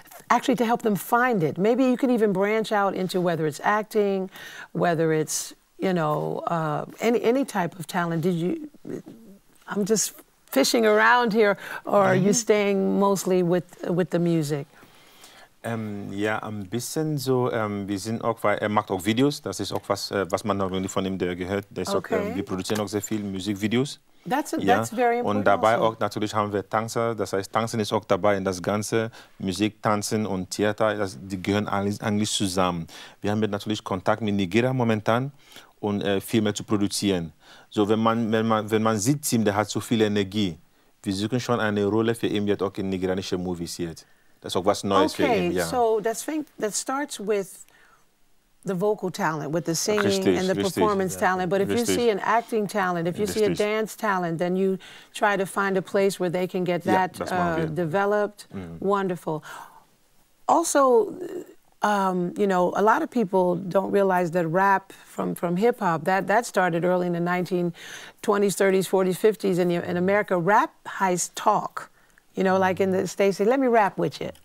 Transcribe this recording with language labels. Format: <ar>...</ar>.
<en>Actually, to help them find it. Maybe you can even branch out into whether it's acting, whether it's, you know, any type of talent. I'm just fishing around here, or are you staying mostly with the music?</en> <de>Ja, ein bisschen so. Wir sind auch, weil er macht auch Videos. Das ist auch was man noch von ihm gehört. Wir produzieren auch sehr viele Musikvideos.</de> <en>That's very important.</en> <de>Und dabei also. auch natürlich haben wir Tänzer. Das heißt, Tanzen ist auch dabei in das ganze Musik, Tanzen und Theater. Die gehören eigentlich zusammen. Wir haben natürlich Kontakt mit Nigeria momentan und Filme zu produzieren. So, wenn man sieht, Tim, der hat so viel Energie. Wir suchen schon eine Rolle für ihn jetzt auch in nigerianischen Movies jetzt. Das ist auch was Neues für ihn. Ja.</de> <en>So that starts with the vocal talent, with the singing and the performance talent. But if you see an acting talent, if you see a dance talent, then you try to find a place where they can get that developed. Wonderful. Also, you know, a lot of people don't realize that rap from hip hop that started early in the 1920s, 30s, 40s, 50s in America. Rap has talk. You know, like in the States, say, let me rap with you.</en>